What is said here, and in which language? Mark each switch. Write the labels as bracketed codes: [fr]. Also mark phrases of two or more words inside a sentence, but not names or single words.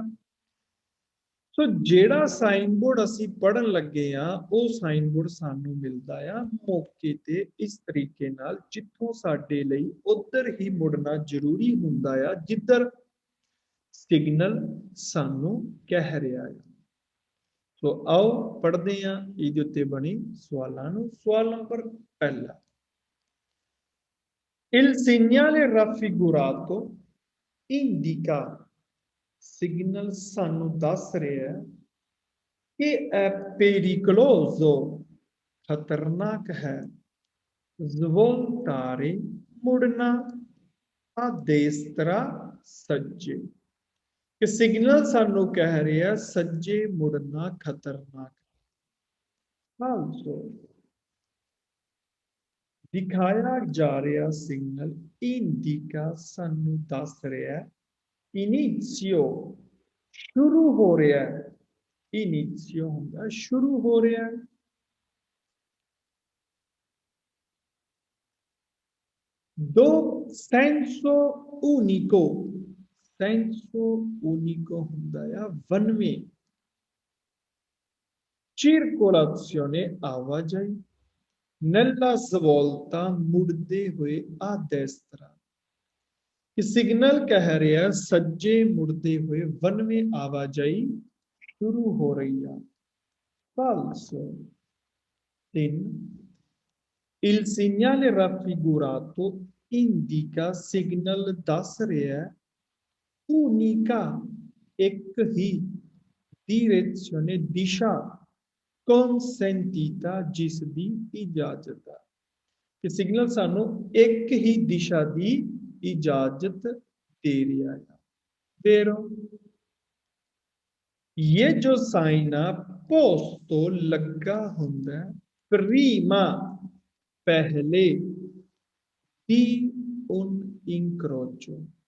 [pa] ਸੋ ਜਿਹੜਾ ਸਾਈਨ ਬੋਰਡ ਅਸੀਂ ਪੜ੍ਹਨ ਲੱਗੇ ਆ, ਉਹ ਸਾਈਨ ਬੋਰਡ ਸਾਨੂੰ ਮਿਲਦਾ ਆ ਮੌਕੇ ਤੇ, ਇਸ ਤਰੀਕੇ ਨਾਲ ਜਿੱਥੋਂ ਸਾਡੇ ਲਈ ਉੱਧਰ ਹੀ ਮੁੜਨਾ ਜ਼ਰੂਰੀ ਹੁੰਦਾ ਆ ਜਿੱਧਰ ਸਿਗਨਲ ਸਾਨੂੰ ਕਹਿ ਰਿਹਾ ਹੈ। ਸੋ ਆਓ ਪੜ੍ਹਦੇ ਹਾਂ ਇਹਦੇ ਉੱਤੇ ਬਣੀ ਸਵਾਲਾਂ ਨੂੰ। ਸਵਾਲ ਨੰਬਰ ਪਹਿਲਾ, [it] Il segnale raffigurato indica, [pa] ਸਿਗਨਲ ਸਾਨੂੰ ਦੱਸ ਰਿਹਾ ਹੈ ਕਿ [it] è pericoloso, [pa] ਖਤਰਨਾਕ ਹੈ, svoltare, ਮੁੜਨਾ, [it] a destra, [pa] ਸੱਜੇ। ਕਿ ਸਿਗਨਲ ਸਾਨੂੰ ਕਹਿ ਰਿਹਾ ਸੱਜੇ ਮੁੜਨਾ ਖਤਰਨਾਕ ਹੈ। Also, ਦਿਖਾਇਆ ਜਾ ਰਿਹਾ ਸਿਗਨਲ ਇੰਡੀਕਾ ਸਾਨੂੰ ਦੱਸ ਰਿਹਾ ਇਨੀਸ਼ੀਓ, ਸ਼ੁਰੂ ਹੋ ਰਿਹਾ ਹੈ। ਇਨੀਸ਼ੀਓ ਹੁੰਦਾ ਸ਼ੁਰੂ ਹੋ ਰਿਹਾ ਹੈ। [it] di senso unico, senso unico [pa] ਹੁੰਦਾ ਆ ਵਨਵੇਂ। [it] circolazione, ਆਵਾਜਾਈ। nella svolta, [pa] ਮੁੜਦੇ ਹੋਏ, [it] a destra, [pa] ਕਿ ਸਿਗਨਲ ਕਹਿ ਰਿਹਾ ਸੱਜੇ ਮੁੜਦੇ ਹੋਏ ਵਨਵੇਂ ਆਵਾਜਾਈ ਸ਼ੁਰੂ ਹੋ ਰਹੀ ਆ। [it] falso। 3, il segnale raffigurato indica, [pa] ਸਿਗਨਲ ਦੱਸ ਰਿਹਾ unica, ਇੱਕ ਹੀ, direzione, ਦਿਸ਼ਾ, consentita, ਜਿਸ ਦੀ ਇਜਾਜ਼ਤ ਹੈ। ਕਿ ਸਿਗਨਲ ਸਾਨੂੰ ਇੱਕ ਹੀ ਦਿਸ਼ਾ ਦੀ [hi] इजाजत दे रहा है। [pa] ਫਿਰ ਯੇ ਜੋ ਸਾਈਨ ਆ पोस्तो ਲੱਗਾ ਹੁੰਦਾ प्रीमा, ਪਹਿਲੇ, [it] di un incrocio,